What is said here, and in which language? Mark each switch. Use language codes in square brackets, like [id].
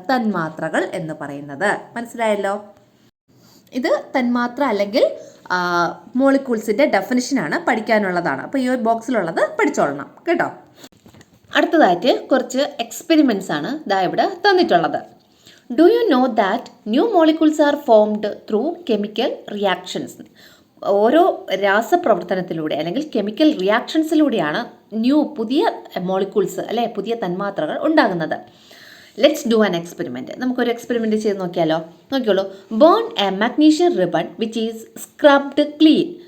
[ml] തന്മാത്രകൾ എന്ന് പറയുന്നത്. മനസ്സിലായല്ലോ? ഇത് തന്മാത്ര അല്ലെങ്കിൽ മോളിക്യൂൾസിൻ്റെ ഡെഫിനിഷനാണ്, പഠിക്കാനുള്ളതാണ്. അപ്പോൾ ഈ ഒരു ബോക്സിലുള്ളത് പഠിച്ചോളണം കേട്ടോ. അടുത്തതായിട്ട് കുറച്ച് എക്സ്പെരിമെൻറ്റ്സ് ആണ് ഇവിടെ തന്നിട്ടുള്ളത്. [en] Do you know that new molecules are formed through chemical reactions? [ml] ഓരോ രാസപ്രവർത്തനത്തിലൂടെ അല്ലെങ്കിൽ കെമിക്കൽ റിയാക്ഷൻസിലൂടെയാണ് പുതിയ മോളിക്യൂൾസ് അല്ലെ പുതിയ തന്മാത്രകൾ ഉണ്ടാകുന്നത്. [en] Let's do an experiment. [ml] നമുക്കൊരു എക്സ്പെരിമെൻറ്റ് ചെയ്ത് നോക്കിയോളൂ. [en] Burn a magnesium ribbon which is scrubbed clean.